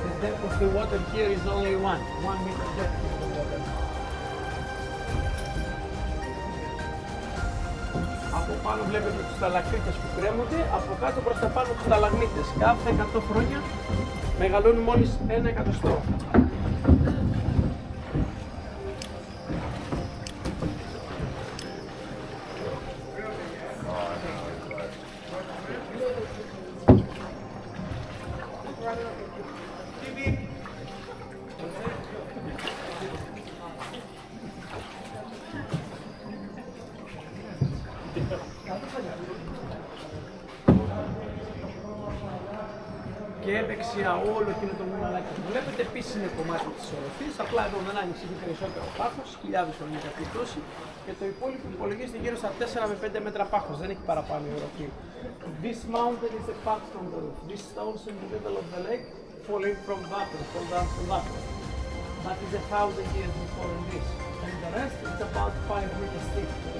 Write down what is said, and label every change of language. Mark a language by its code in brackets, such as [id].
[en] The depth of the water here is only 1 meter depth of the water. [el] Από πάνω βλέπετε τους σταλακτίτες που κρέμονται, από κάτω προς τα πάνω τους σταλαγμίτες. Κάθε 100 χρόνια μεγαλώνουν μόλις 1 εκατοστό. Και δεξιά όλο εκείνο το μουναλάκι που βλέπετε επίσης είναι κομμάτι της οροφής, απλά εδώ δεν άνοιξε περισσότερο πάχος, χιλιάδες χρόνια έχει πτώση και το υπόλοιπο υπολογίζεται γύρω στα 4 με 5 μέτρα πάχος, δεν έχει παραπάνω η οροφή. [en] This mountain is apart from the roof. These stones in the middle of the lake falling from vapor, fall down from vapor. That is 1,000 years before this. And the rest is about 5 meters thick.